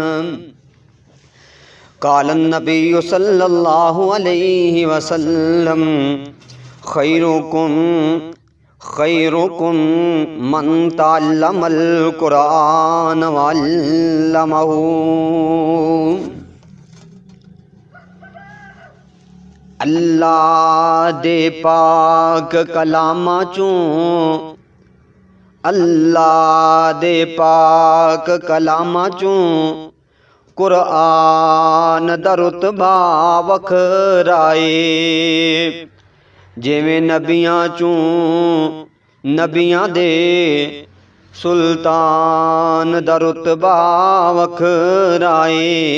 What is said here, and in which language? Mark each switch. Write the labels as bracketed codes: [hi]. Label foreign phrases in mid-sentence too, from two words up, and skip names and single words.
[ar] قال النبي صلى الله عليه وسلم خيركم من تعلم القرآن وعلمه۔ [pa] اللہ دے پاک کلاماں چوں، اللہ دے پاک کلاماں چوں قرآن دا رتبہ وکھرائے، جویں نبیاں چوں نبیاں دے سلطان دا رتبہ وکھرائے۔